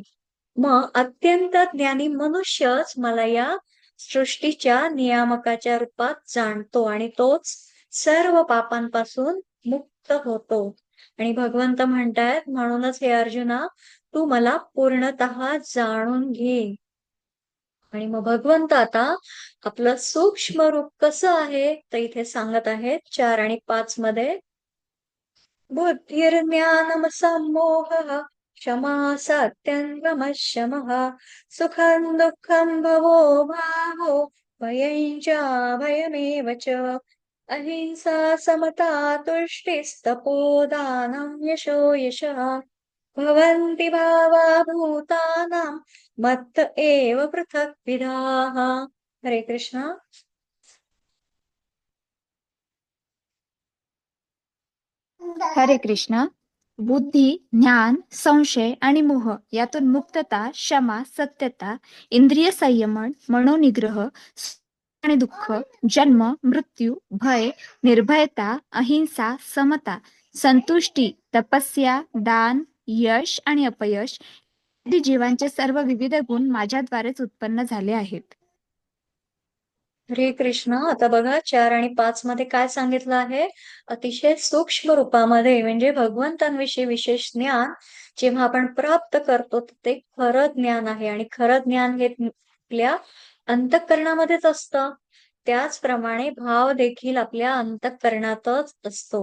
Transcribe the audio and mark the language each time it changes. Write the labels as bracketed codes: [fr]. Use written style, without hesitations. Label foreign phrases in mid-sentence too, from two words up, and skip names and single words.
[mr] मग अत्यंत ज्ञानी मनुष्यच मला या सृष्टीच्या नियामकाच्या रूपात जाणतो, आणि तोच सर्व पापांपासून मुक्त होतो. आणि भगवंत म्हणतायत, म्हणूनच हे अर्जुना तू मला पूर्णतः जाणून घे. आणि मग भगवंत आता आपलं सूक्ष्म रूप कसं आहे तर इथे सांगत आहेत 4 आणि 5 मध्ये. [sa] बुद्धिर्ज्ञानम सम्मोहः क्षमा सत्यं दमः शमः सुखं दुःखं भवो भावो भयं च भयमेव च अहिंसा समता तुष्टिस्तपोदानं यशो यशः भवन्ति भावा भूतानां मत्त एव पृथक्विधाः. हरे कृष्णा. हरे कृष्णा. [mr] बुद्धी, ज्ञान, संशय आणि मोह यातून मुक्तता, क्षमा, सत्यता, इंद्रिय संयमन, मनोनिग्रह, सुख आणि दुःख, जन्म, मृत्यू, भय, निर्भयता, अहिंसा, समता, संतुष्टी, तपस्या, दान, यश आणि अपयश आदी जीवांचे सर्व विविध गुण माझ्याद्वारेच उत्पन्न झाले आहेत. [sa] हरे कृष्ण. [mr] आता बघा 4 आणि 5 मध्ये काय सांगितलं आहे. अतिशय सूक्ष्म रूपामध्ये म्हणजे भगवंतांविषयी विशेष ज्ञान जेव्हा आपण प्राप्त करतो तर ते खरं ज्ञान आहे, आणि खरं ज्ञान हे आपल्या अंतःकरणामध्येच असतं. त्याचप्रमाणे भाव देखील आपल्या अंतःकरणातच असतो.